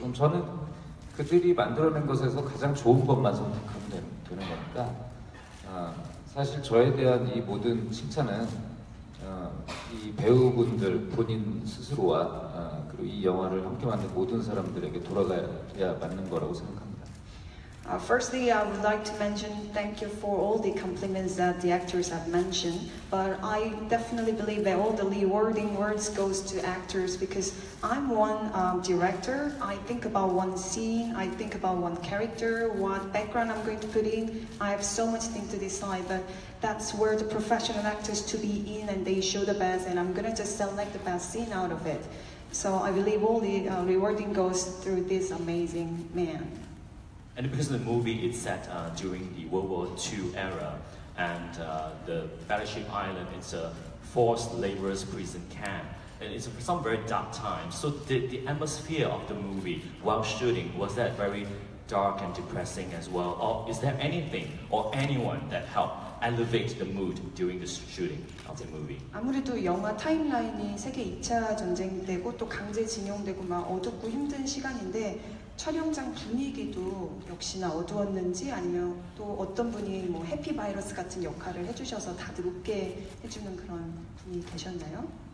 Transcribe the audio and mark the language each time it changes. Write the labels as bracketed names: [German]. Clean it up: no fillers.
[Korean] 그럼 저는 그들이 만들어낸 것에서 가장 좋은 것만 선택하면 되는 거니까 사실 저에 대한 이 모든 칭찬은 이 배우분들 본인 스스로와 그리고 이 영화를 함께 만든 모든 사람들에게 돌아가야 맞는 거라고 생각합니다. [English] Firstly, I would like to mention thank you for all the compliments that the actors have mentioned. But I definitely believe that all the rewarding words goes to actors because I'm one director. I think about one scene, I think about one character, what background I'm going to put in. I have so much things to decide, but that's where the professional actors to be in and they show the best, and I'm gonna just select the best scene out of it. So I believe all the rewarding goes through this amazing man. And because the movie is set during the World War II era, and the Battleship Island is a forced laborers prison camp, and it's some very dark times. So the atmosphere of the movie while shooting, was that very dark and depressing as well? Or is there anything or anyone that helped elevate the mood during the shooting of the movie? [Korean] 아무래도 영화 타임라인이 세계 2차 전쟁 되고 또 강제징용되고 막 어둡고 힘든 시간인데 촬영장 분위기도 역시나 어두웠는지 아니면 또 어떤 분이 뭐 해피바이러스 같은 역할을 해주셔서 다들 웃게 해주는 그런 분이 계셨나요?